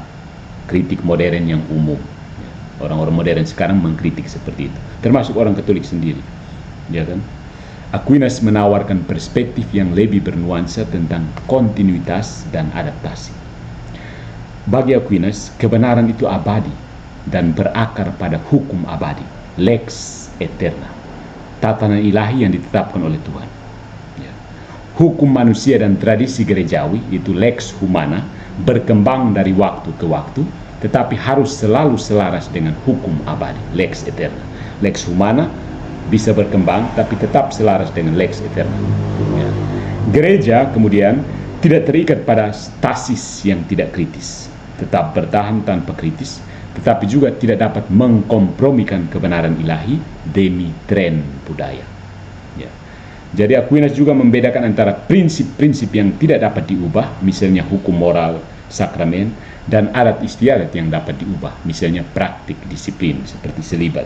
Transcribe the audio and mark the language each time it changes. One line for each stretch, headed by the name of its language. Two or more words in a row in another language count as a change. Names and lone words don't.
Indonesian: Kritik modern yang umum, orang-orang modern sekarang mengkritik seperti itu, termasuk orang Katolik sendiri, ya kan? Aquinas menawarkan perspektif yang lebih bernuansa tentang kontinuitas dan adaptasi. Bagi Aquinas, kebenaran itu abadi dan berakar pada hukum abadi,
Latin: lex eterna,
Indonesian: tatanan ilahi yang ditetapkan oleh Tuhan. Ya. Hukum manusia dan tradisi gerejawi, itu
Latin: lex humana,
Indonesian: berkembang dari waktu ke waktu, tetapi harus selalu selaras dengan hukum abadi,
Latin: lex eterna. Lex humana
Indonesian: bisa berkembang, tapi tetap selaras dengan
Latin: lex eterna.
Indonesian: Ya. Gereja kemudian tidak terikat pada stasis yang tidak kritis, tetap bertahan tanpa kritis, tetapi juga tidak dapat mengkompromikan kebenaran ilahi demi tren budaya. Ya. Jadi Aquinas juga membedakan antara prinsip-prinsip yang tidak dapat diubah, misalnya hukum moral, sakramen, dan adat istiadat yang dapat diubah, misalnya praktik disiplin seperti selibat.